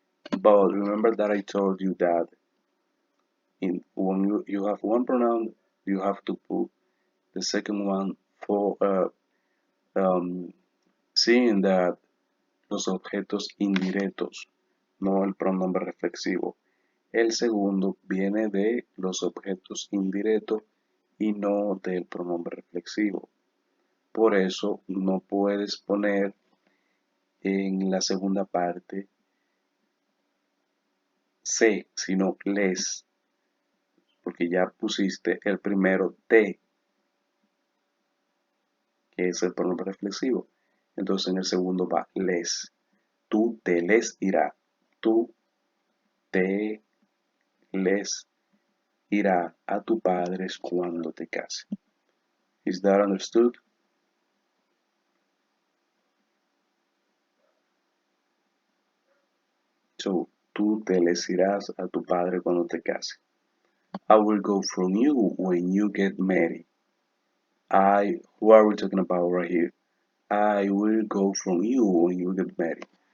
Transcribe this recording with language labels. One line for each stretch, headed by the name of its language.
English: But remember that I told you that when you have one pronoun, you have to put the second one for um, seeing that
Spanish: los objetos indirectos, no el pronombre reflexivo. El segundo viene de los objetos indirectos y no del pronombre reflexivo. Por eso no puedes poner en la segunda parte se, sino les, porque ya pusiste el primero te, que es el pronombre reflexivo. Entonces en el segundo va les. Tú te les irá. Tú te les irá a tu padre cuando te case.
English: Is that understood?
Spanish: So, tú te les irás a tu padre cuando te case.
English: I will go from you when you get married. Who are we talking about right here? I will go from you when you get married.